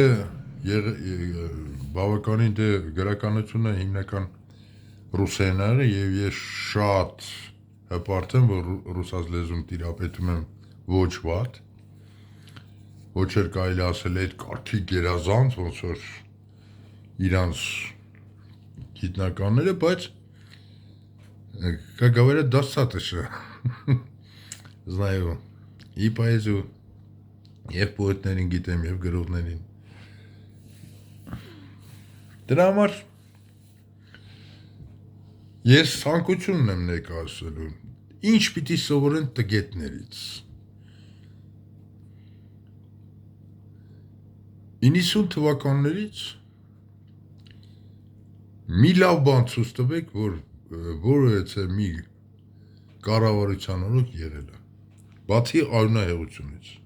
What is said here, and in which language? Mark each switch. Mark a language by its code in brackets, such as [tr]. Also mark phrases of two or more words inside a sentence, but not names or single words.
[hy] բավականին դե գրականությունը հիմնական ռուսերենը եւ ես շատ հպարտ եմ, որ ռուսաց լեզուն տիրապետում եմ ոչ վատ, ոչ էլ կարելի ասել այդ կարգի գերազանց, ոնց որ իրանց գիտնականները, բայց [ru] как говорят, достаточно. Знаю и поэзию, [hy] եւ պոետներին գիտեմ, եւ գրողներին։ Դրա համար ես ցանկությունն եմ ներկայացնելու, ինչ պիտի սովորեն տգետներից։ 90 թվականներից մի լավ բան ցույց տվեք, որ որևէ մի կառավարության օրոք եղել է, բացի արյունահեղությունից։